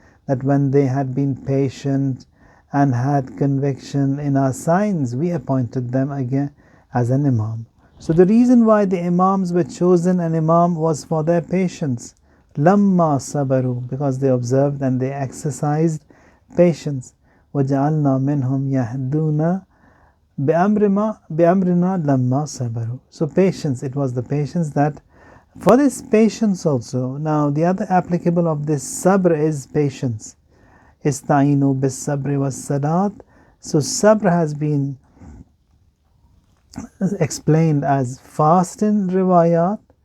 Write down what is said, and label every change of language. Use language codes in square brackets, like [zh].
[en] That when they had been patient and had conviction in our signs, we appointed them again as an Imam. So the reason why the Imams were chosen an Imam was for their patience. [ar] Lamma sabaru, [en] because they observed and they exercised patience. [ar] وَجَعَلْنَا مِنْهُمْ يَهْدُونَ بِأَمْرِنَا لَمَّا sabaru. [en] So patience, it was the patience that, for this patience also, now the other applicable of this sabr is patience. [ar] Ista'inu bis sabri was salat. [en] So sabr has been explained as fast in riwayat.